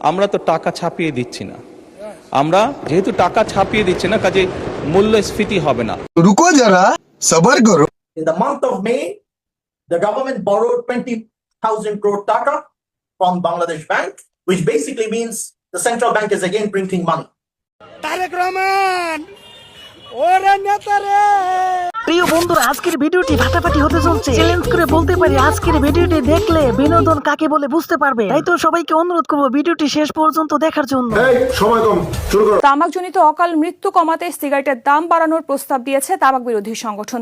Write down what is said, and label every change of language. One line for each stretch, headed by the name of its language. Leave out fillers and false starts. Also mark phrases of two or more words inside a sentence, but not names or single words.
Bangla: আমরা তো টাকা ছাপিয়ে দিচ্ছি না, আমরা যেহেতু টাকা ছাপিয়ে দিচ্ছি না, কাজে মূল্যস্ফীতি হবে না।
Hindi: रुको जरा सबर करो।
English: In the month of May, the government borrowed 20,000 crore taka from Bangladesh Bank, which basically means the central bank is again printing money.
Bangla: তারেক রহমান ওরে নেতারে। প্রিয় বন্ধুরা, আজকের ভিডিওটি ফাটাফাটি হতে চলছে। চ্যালেঞ্জ করে বলতে পারি, আজকের ভিডিওটি দেখলে বিনোদন কাকে বলে বুঝতে পারবে। তাই তো সবাইকে অনুরোধ করবো ভিডিওটি শেষ পর্যন্ত দেখার জন্য। তামাকজনিত অকাল মৃত্যু কমাতে সিগারেটের দাম বাড়ানোর প্রস্তাব দিয়েছে তামাক বিরোধী সংগঠন।